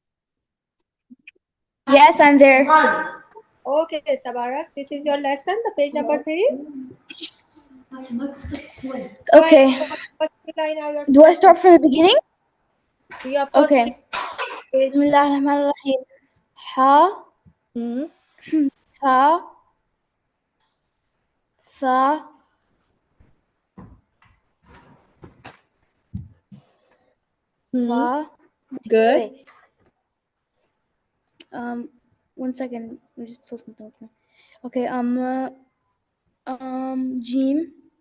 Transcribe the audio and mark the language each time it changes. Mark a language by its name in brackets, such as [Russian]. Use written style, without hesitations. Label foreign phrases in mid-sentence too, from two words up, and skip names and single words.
[English] Yes, I'm there. Okay, Tabarak. This is your lesson, the page number 3. Okay. First line are your Do I start from the beginning? Your first Okay. page. [Arabic] بسم الله الرحمن الرحيم. حا، سا، ثا, va. [English] Good. Wait. 1 second. Let me just tell something with me. Okay. Jim.